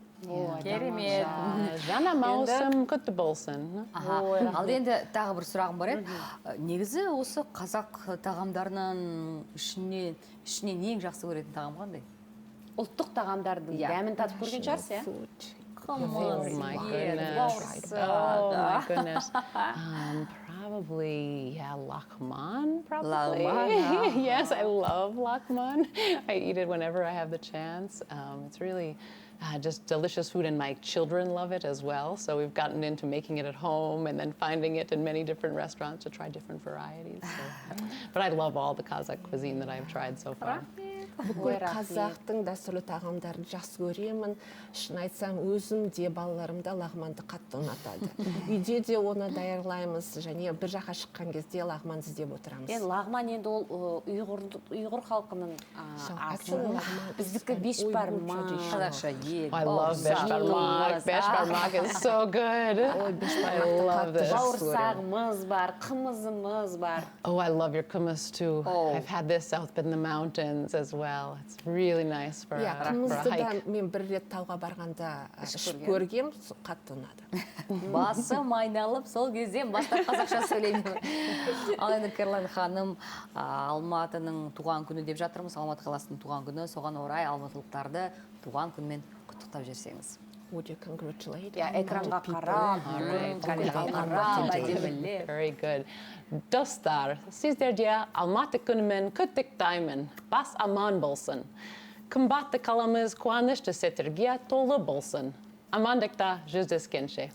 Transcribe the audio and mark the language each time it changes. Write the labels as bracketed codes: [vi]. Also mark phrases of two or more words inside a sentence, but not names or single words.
[kk] Керемет. Жаңа маусым құтты болсын. Ал енді тағы бір сұрағым бар еді. Негізі осы қазақ тағамдарынан ішінен ең жақсы көретін тағам қандай? Ұлттық тағамдардың дәмін татып көрген шығарсыз, [en] Oh my goodness. Probably, yeah, lakman, probably. Yes, I love lakman. I eat it whenever I have the chance. It's really just delicious food, and my children love it as well. So we've gotten into making it at home and then finding it in many different restaurants to try different varieties. But I love all the Kazakh cuisine that I've tried so far. [kk] Бүкіл қазақтың дәстүрлі тағамдарын жақсы көремін. Шын айтсам, өзім де балаларым да лағманды қатты ұнатады. Үйде де оны даярлаймыз, және бір жаққа шыққан кезде лағман іздеп отырамыз. Лағман енді ол ұйғыр халқының асы. Біздікі бешбармақ. Қазақша ет. [en] I love beshbarmak. Beshbarmak is so good. I love this. [kk] Бауырсағымыз бар, қымызымыз бар. [en] Oh, I love your hummus too. I've had this out in the mountains as well. It's really nice for a hike. [kk] Қымызды да мен бір рет тауға барғанда ішіп көргем, қатты ұнады. Басым айналып, сол кезден бастап қазақша сөйлеймін. Ал енді Кэролайн ханым, Алматының туған күні деп жатырмыз. Алматы қаласының туған күні. Соған орай алматылықтарды туған күнімен құттықтап жерсеңіз. [en] Would you congratulate? [kk] Экранға қарап, [en] Very good. [kk] Достар, сіздерде Алматы күнімен құттықтаймын. Бас аман болсын. Қымбатты қаламыз қуанышты сәттерге толы болсын. Амандықта жүздескенше.